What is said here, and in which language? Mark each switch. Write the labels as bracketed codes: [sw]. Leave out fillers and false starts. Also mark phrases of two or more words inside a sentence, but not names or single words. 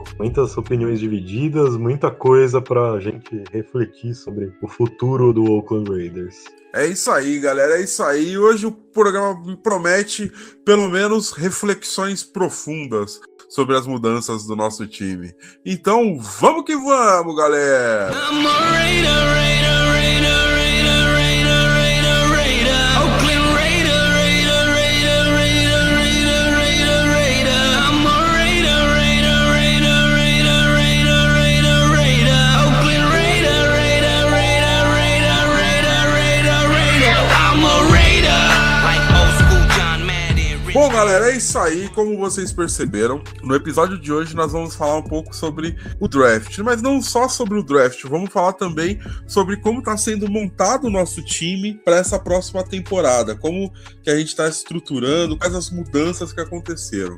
[pt] Muitas opiniões divididas, muita coisa pra gente refletir sobre o futuro do Oakland Raiders. É isso aí, galera, é isso aí. Hoje o programa promete, pelo menos, reflexões profundas sobre as mudanças do nosso time. Então, vamos que vamos, galera! [en] I'm a Raider, Raider, Raider, Raider, Raider, Raider, Raider. Oakland Raider, Raider, Raider, Raider, Raider, Raider, Raider. I'm a Raider, Raider, Raider, Raider, Raider, Raider, Raider. Oakland Raider, Raider, Raider, Raider, Raider, Raider, Raider. I'm a Raider, like old school John Madden. [pt] Bom, galera, é isso aí. Como vocês perceberam, no episódio de hoje nós vamos falar um pouco sobre o draft, mas não só sobre o draft, vamos falar também sobre como está sendo montado o nosso time para essa próxima temporada, como que a gente está estruturando, quais as mudanças que aconteceram.